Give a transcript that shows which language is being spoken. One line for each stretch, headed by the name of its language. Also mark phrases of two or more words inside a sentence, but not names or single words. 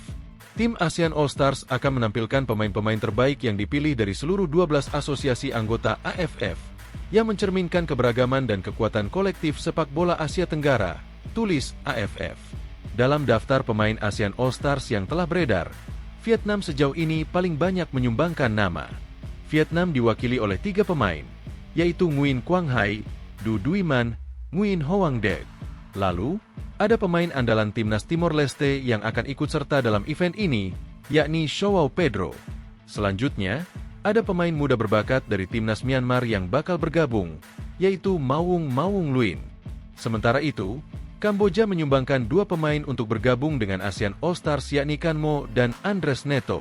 Indonesian: Tim ASEAN All-Stars akan menampilkan pemain-pemain terbaik yang dipilih dari seluruh 12 asosiasi anggota AFF, yang mencerminkan keberagaman dan kekuatan kolektif sepak bola Asia Tenggara, tulis AFF. Dalam daftar pemain ASEAN All-Stars yang telah beredar, Vietnam sejauh ini paling banyak menyumbangkan nama. Vietnam diwakili oleh 3 pemain, yaitu Nguyen Quang Hai, Du Duy Man, Nguyen Hoang Dec. Lalu, ada pemain andalan timnas Timor Leste yang akan ikut serta dalam event ini, yakni Joao Pedro. Selanjutnya, ada pemain muda berbakat dari timnas Myanmar yang bakal bergabung, yaitu Mawung Mawung Luin. Sementara itu, Kamboja menyumbangkan 2 pemain untuk bergabung dengan ASEAN All-Stars yakni Kan Mo dan Andres Neto.